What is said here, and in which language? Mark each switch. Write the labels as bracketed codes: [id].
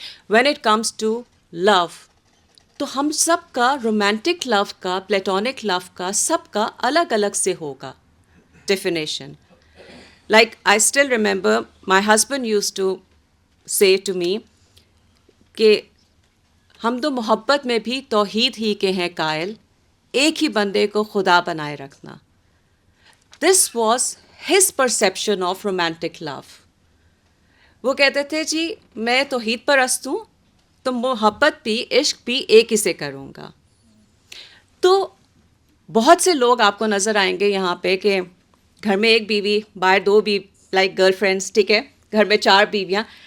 [en] when it comes to love, [ur] تو ہم سب کا رومانٹک لو کا, پلیٹونک لو کا, سب کا الگ الگ سے ہوگا definition. [en] Like, I still remember my husband used to say to me [ur] کہ ہم تو محبت میں بھی توحید ہی کے ہیں قائل, ایک ہی بندے کو خدا بنائے رکھنا. [en] This was his perception of romantic love. [ur] وہ کہتے تھے جی میں توحید پرست ہوں, تو محبت بھی عشق بھی ایک ہی سے کروں گا. تو بہت سے لوگ آپ کو نظر آئیں گے یہاں پہ کہ گھر میں ایک بیوی, باہر دو لائک گرل فرینڈس, ٹھیک ہے, گھر میں 4 بیویاں.